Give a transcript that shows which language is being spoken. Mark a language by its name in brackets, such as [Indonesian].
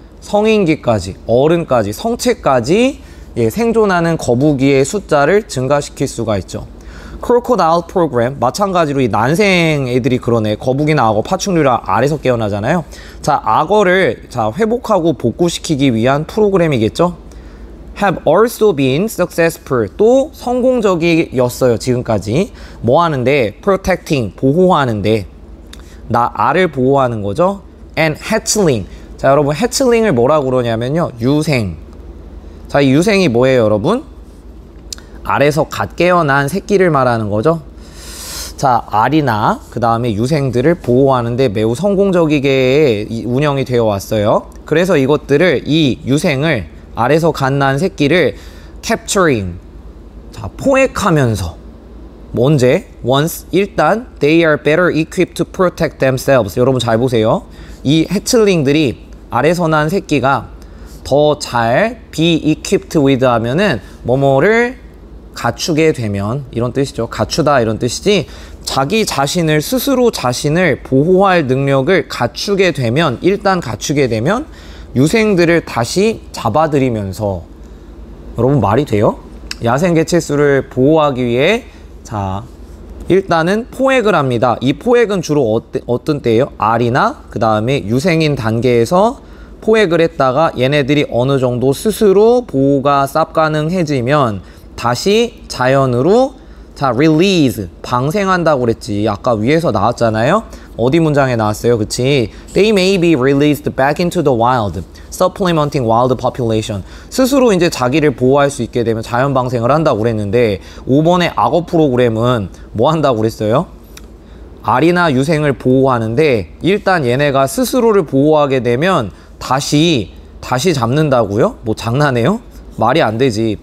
[Korean] 성인기까지, 어른까지, 성체까지 예, 생존하는 거북이의 숫자를 증가시킬 수가 있죠. [English] crocodile program, [Korean] 마찬가지로 이 난생 애들이 그러네. 거북이나 악어, 파충류라 알에서 깨어나잖아요. 자, 악어를 자 회복하고 복구시키기 위한 프로그램이겠죠. [English] have also been successful, [Korean] 또 성공적이었어요. 지금까지 뭐 하는데? protecting, 보호하는데. 나 알을 보호하는 거죠. [English] and hatchling. [Korean] 자 여러분 hatchling을 뭐라고 그러냐면요, 유생. 자 이 유생이 뭐예요 여러분? 알에서 갓 깨어난 새끼를 말하는 거죠. 자 알이나 그 다음에 유생들을 보호하는데 매우 성공적이게 운영이 되어 왔어요. 그래서 이것들을, 이 유생을, 알에서 갓 난 새끼를 capturing, 자 포획하면서 언제? [English] once, [Korean] 일단 [English] they are better equipped to protect themselves. [Korean] 여러분 잘 보세요. 이 해틀링들이, 알에서 난 새끼가 더 잘 [English] be equipped with [Korean] 하면은 뭐뭐를 갖추게 되면, 이런 뜻이죠. 갖추다 이런 뜻이지, 자기 자신을, 스스로 자신을 보호할 능력을 갖추게 되면, 일단 갖추게 되면 유생들을 다시 잡아들이면서, 여러분 말이 돼요? 야생 개체수를 보호하기 위해 자 일단은 포획을 합니다. 이 포획은 주로 어떤 때예요? 알이나 그 다음에 유생인 단계에서 포획을 했다가 얘네들이 어느 정도 스스로 보호가 쌉 가능해지면 다시 자연으로 자 release, 방생한다고 그랬지. 아까 위에서 나왔잖아요. 어디 문장에 나왔어요? 그치? [English] They may be released back into the wild, supplementing wild population. [Korean] 스스로 이제 자기를 보호할 수 있게 되면 자연 방생을 한다고 그랬는데 5번의 악어 프로그램은 뭐 한다고 그랬어요? 알이나 유생을 보호하는데 일단 얘네가 스스로를 보호하게 되면 다시 잡는다고요? 뭐 장난해요? 말이 안 되지.